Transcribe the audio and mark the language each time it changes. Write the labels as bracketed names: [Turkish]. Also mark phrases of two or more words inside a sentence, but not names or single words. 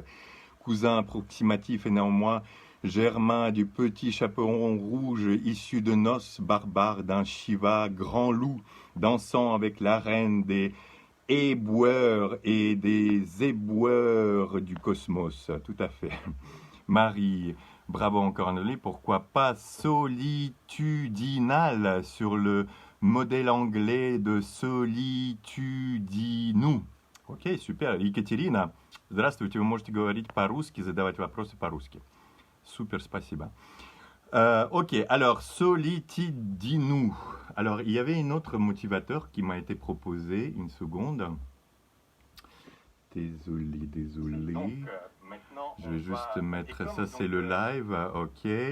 [French] Cousin approximatif et néanmoins germain du petit chaperon rouge issu de noces barbares d'un Shiva grand loup dansant avec la reine des éboueurs et des éboueurs du cosmos. Tout à fait. Marie, bravo encore Anneli, pourquoi pas solitudinal sur le modèle anglais de solitudinou. [Russian] Окей, супер. Екатерина, здравствуйте, вы можете говорить по-русски, задавать вопросы по-русски. Супер, спасибо. [French] Ok, alors, solitudinou. Alors, il y avait un autre motivateur qui m'a été proposé, une seconde. Désolé. Donc, je vais juste mettre ça, c'est le live, ok.